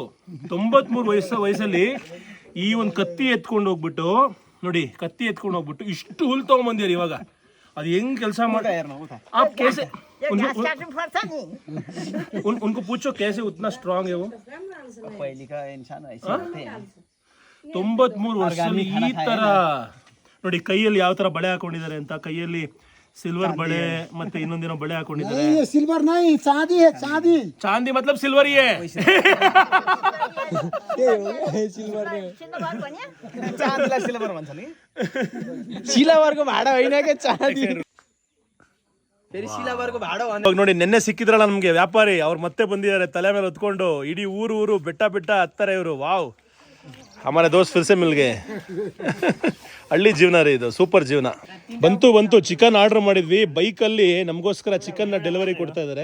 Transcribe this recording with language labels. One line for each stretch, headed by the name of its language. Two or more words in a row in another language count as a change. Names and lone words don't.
Kannada: 93 ವಯಸ್ಸಲ್ಲಿ ಈ ಒಂದು ಕತ್ತಿ ಎತ್ಕೊಂಡು ಹೋಗ್ಬಿಟ್ಟು ನೋಡಿ, ಇಷ್ಟು ಹುಲ್ ತಗೊಂಬಂದಿದ್ದಾರೆ. ಇವಾಗ ಅದು ಹೆಂಗ್ ಕೆಲಸ ಮಾಡ್ತಾ
Hindi: आप कैसे उनको पूछो कैसे उतना स्ट्रांग है वो. पहले का इंसान ऐसे होते हैं.
Kannada: 93 ವರ್ಷದಲ್ಲಿ ಈ ತರ ನೋಡಿ, ಕೈಯಲ್ಲಿ ಯಾವ ತರ ಬಳೆ ಹಾಕೊಂಡಿದ್ದಾರೆ ಅಂತ. ಕೈಯಲ್ಲಿ ಸಿಲ್ವರ್ ಬಳೆ ಮತ್ತೆ ಇನ್ನೊಂದಿನ ಬಳೆ ಹಾಕೊಂಡಿದ್ದಾರೆ.
Hindi: सिल्वर नहीं, चांदी है, चांदी. ಚಾಂದಿ मतलब सिल्वर ही है.
Nepali: चाँदीलाई सिल्भर भन्छ नि. सिल्वरको भाडा होइन के चांदी. फेरि सिल्भरको भाडा भन्दा
Kannada: ಇವಾಗ ನೋಡಿ, ನೆನ್ನೆ ಸಿಕ್ಕಿದ್ರಲ್ಲ ನಮ್ಗೆ ವ್ಯಾಪಾರಿ, ಅವ್ರು ಮತ್ತೆ ಬಂದಿದ್ದಾರೆ ತಲೆ ಮೇಲೆ ಹೊತ್ಕೊಂಡು. ಇಡೀ ಊರು ಬೆಟ್ಟ ಹತ್ತಾರೆ ಇವರು.
Hindi: वाव, हमारे दोस्त फिर से मिल गए.
Kannada: ಹಳ್ಳಿ ಜೀವನ ರೀ ಇದು, ಸೂಪರ್ ಜೀವನ. ಬಂತು ಚಿಕನ್ ಆರ್ಡರ್ ಮಾಡಿದ್ವಿ. ಬೈಕಲ್ಲಿ ನಮಗೋಸ್ಕರ ಚಿಕನ್ ನ ಡೆಲಿವರಿ ಕೊಡ್ತಾ ಇದ್ದಾರೆ.